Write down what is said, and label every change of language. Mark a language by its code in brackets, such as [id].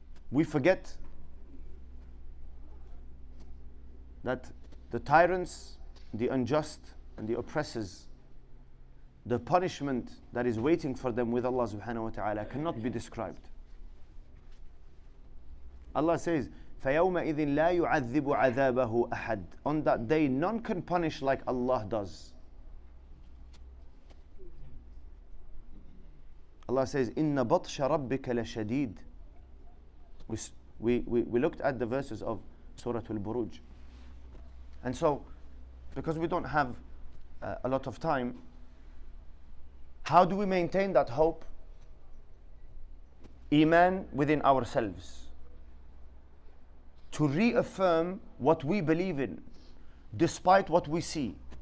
[en] We forget that the tyrants, the unjust and the oppressors, the punishment that is waiting for them with Allah subhanahu wa ta'ala cannot be described. [ar] Allah says, فَيَوْمَئِذٍ لَا يُعَذِّبُ عَذَابَهُ أَحَدٌ. [en] On that day, none can punish like Allah does. [ar] Allah says, إِنَّ بَطْشَ رَبِّكَ لَشَدِيدٌ. [en] we looked at the verses of Surah Al-Buruj. And so, because we don't have a lot of time, how do we maintain that hope? Iman within ourselves. To reaffirm what we believe in, despite what we see.